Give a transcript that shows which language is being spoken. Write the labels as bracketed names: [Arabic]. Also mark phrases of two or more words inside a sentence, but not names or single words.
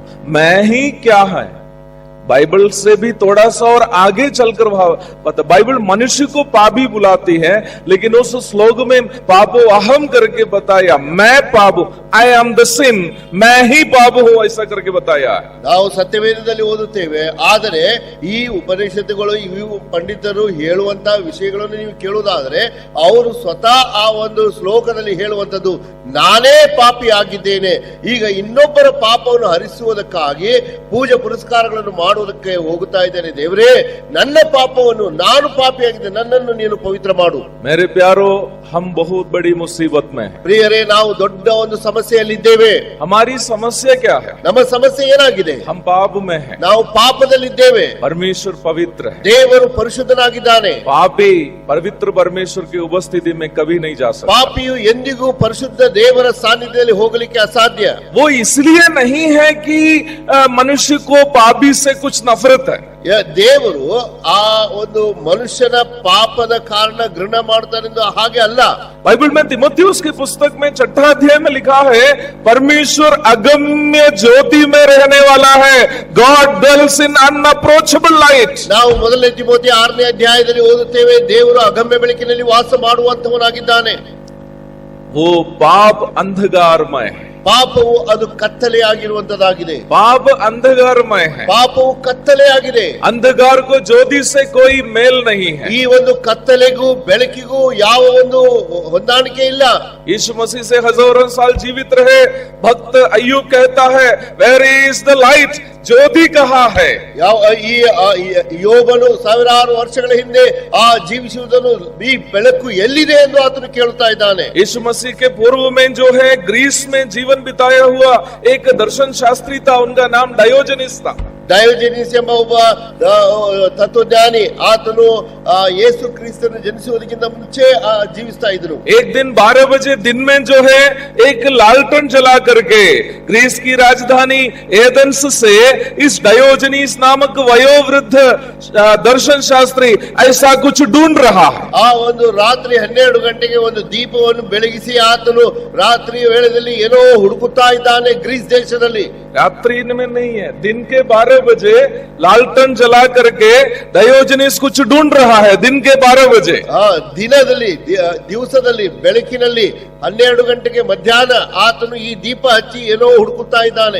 [Hindi] मैं ही क्या है, बाइबल से भी थोड़ा सा और आगे चलकर पता, बाइबल मनुष्य को पापी बुलाती है, लेकिन उस श्लोक में पापो अहम करके बताया, मैं पाप, [English] I am the sin, [Hindi] मैं ही पाप हूं, ऐसा करके बताया. [Kannada] ನಾವು ಸತ್ಯವೇದದಲ್ಲಿ ಓದುತ್ತೇವೆ, ಆದರೆ ಈ ಉಪನಿಷತ್ತುಗಳು, ಇವು ಪಂಡಿತರು ಹೇಳುವಂತಹ ವಿಷಯಗಳನ್ನು ನೀವು ಕೇಳುವುದಾದ್ರೆ ಅವರು ಸ್ವತಃ ಆ ಒಂದು ಶ್ಲೋಕದಲ್ಲಿ ಹೇಳುವಂತದ್ದು, ನಾನೇ ಪಾಪಿ ಆಗಿದ್ದೇನೆ, ಈಗ ಇನ್ನೊಬ್ಬರ ಪಾಪವನ್ನು ಹರಿಸುವುದಕ್ಕಾಗಿ ಪೂಜೆ ಪುರಸ್ಕಾರಗಳನ್ನು ಮಾಡುವುದಕ್ಕೆ ಹೋಗುತ್ತಾ ಇದ್ದೇನೆ. ದೇವರೇ, ನನ್ನ ಪಾಪವನ್ನು, ನಾನು ಪಾಪಿಯಾಗಿದ್ದೆ, ನನ್ನನ್ನು ನೀನು ಪವಿತ್ರ ಮಾಡು. [Hindi] मेरे प्यारो, हम बहुत बड़ी मुसीबत में हैं. [Kannada] ಪ್ರಿಯರೇ, ನಾವು ದೊಡ್ಡ ಒಂದು ಸಮಸ್ಯೆಯಲ್ಲಿದ್ದೇವೆ. [Hindi] हमारी समस्या क्या है? [Kannada] ನಮ್ಮ ಸಮಸ್ಯೆ ಏನಾಗಿದೆ? [Hindi] हम पाप में हैं. [Kannada] ನಾವು ಪಾಪದಲ್ಲಿದ್ದೇವೆ. [Hindi] परमेश्वर पवित्र है. [Kannada] ದೇವರು ಪರಿಶುದ್ಧನಾಗಿದ್ದಾನೆ. [Hindi] पापी पवित्र परमेश्वर की उपस्थिति में कभी नहीं जा सकता. [Kannada] ಪಾಪಿಯು ಎಂದಿಗೂ ಪರಿಶುದ್ಧ ದೇವರ ಸಾನ್ನಿಧ್ಯದಲ್ಲಿ ಹೋಗಲಿಕ್ಕೆ ಅಸಾಧ್ಯ. [Hindi] वो इसलिए नहीं है कि मनुष्य को पापी से कुछ नफरत है. [Kannada] ದೇವರು ಆ ಒಂದು ಮನುಷ್ಯನ ಪಾಪದ ಕಾರಣ घृण ಮಾಡ್ತಾನೆಂದು ಹಾಗೆ ಅಲ್ಲ. [Hindi] बाइबल में तिमोथियुस की पुस्तक में 6 अध्याय में लिखा है, परमेश्वर अगम्य ज्योति में रहने वाला है. [English] गॉड dwells in unapproachable light. [Kannada] ನಾವು ಮೊದಲನೇ ತಿಮೋಥಿ 6ನೇ ಅಧ್ಯಾಯದಲ್ಲಿ ಓದುತ್ತೇವೆ, ದೇವರು ಅಗಮ್ಯ ಬೆಳಕಿನಲ್ಲಿ ವಾಸ ಮಾಡುವಂತವನಾಗಿದ್ದಾನೆ. [Hindi] वो पाप अंधकारमय है. [Kannada] ಪಾಪವು ಅದು ಕತ್ತಲೆಯಾಗಿರುವಂತದಾಗಿದೆ. [Hindi] पाप अंधकारमय है. [Kannada] ಪಾಪವು ಕತ್ತಲೆಯಾಗಿದೆ. [Hindi] अंधकार को ज्योति से कोई मेल नहीं है. [Kannada] ಈ ಒಂದು ಕತ್ತಲೆಗೂ ಬೆಳಕಿಗೂ ಯಾವ ಒಂದು ಹೊಂದಾಣಿಕೆ ಇಲ್ಲ. [Hindi] यीशु मसीह से हजारों साल जीवित रहे भक्त अय्यूब कहता है, [English] where is the light, [Hindi] ज्योति कहाँ है? [Kannada] ಈ ಯೋಬನು ಸಾವಿರಾರು ವರ್ಷಗಳ ಹಿಂದೆ ಆ ಜೀವಿಸುವುದನ್ನು, ಈ ಬೆಳಕು ಎಲ್ಲಿದೆ ಎಂದು ಆತನು ಕೇಳುತ್ತಾ ಇದ್ದಾನೆ. [Hindi] यीशु मसीह के पूर्व में जो है ग्रीस में जीवन बिताया हुआ एक दर्शन शास्त्री था, उनका नाम डायोजनीस था. [Kannada] ಡಯೋಜೆನಿಸ್ ಎಂಬ ಒಬ್ಬ ತತ್ವಜ್ಞಾನಿ, ಆತನು ಯೇಸು ಕ್ರಿಸ್ತನು ಜನಿಸುವುದಕ್ಕಿಂತ ಮುಂಚೆ ಜೀವಿಸ್ತಾ ಇದ್ರು. [Hindi] एक दिन 12 बजे दिन में जो है एक लालटेन जला करके ग्रीस की राजधानी एथेंस से इस डायोजनीस नामक वयोवृद्ध दर्शन शास्त्री ऐसा कुछ ढूंढ रहा है. [Kannada] ಆ ಒಂದು ರಾತ್ರಿ 12 ಗಂಟೆಗೆ ಒಂದು ದೀಪವನ್ನು ಬೆಳಗಿಸಿ ಆತನು ರಾತ್ರಿ ವೇಳೆಯಲ್ಲಿ ಏನೋ ಹುಡುಕುತ್ತಾ ಇದ್ದಾನೆ ಗ್ರೀಸ್ ದೇಶದಲ್ಲಿ. [Hindi] रात्रि में नहीं है, दिन के 12 12 बजे लालटन जला करके डायोजनीस कुछ ढूंढ रहा है दिन के 12 बजे। [Kannada] ದಿನದಲ್ಲಿ ದಿವಸದಲ್ಲಿ ಬೆಳಕಿನಲ್ಲಿ 12 ಗಂಟೆಗೆ ಮಧ್ಯಾಹ್ನ ಆತನು ಈ ದೀಪ ಹಚ್ಚಿ ಏನೋ ಹುಡುಕುತ್ತಾ ಇದ್ದಾನೆ.